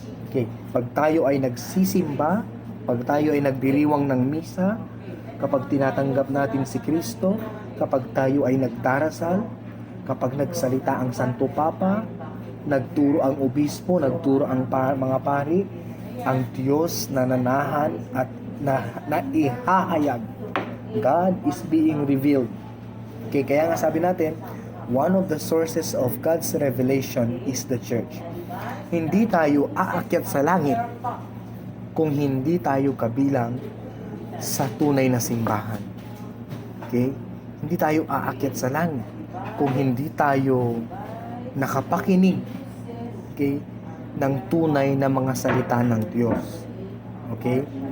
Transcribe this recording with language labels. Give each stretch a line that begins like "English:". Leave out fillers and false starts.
Filipino: Okay, pag tayo ay nagsisimba, pag tayo ay nagdiriwang ng misa, kapag tinatanggap natin si Kristo, kapag tayo ay nagdarasal, kapag nagsalita ang Santo Papa, nagturo ang obispo, nagturo ang mga pari, ang Diyos nananahan at naihahayag.
English: God is being revealed. Okay,
Filipino: kaya nga sabi natin,
English: one of the sources of God's revelation is the church.
Filipino: Hindi tayo aakyat sa langit kung hindi tayo kabilang sa tunay na simbahan. Okay? Hindi tayo aakyat sa langit kung hindi tayo nakapakinig, okay, ng tunay na mga salita ng Diyos. Okay?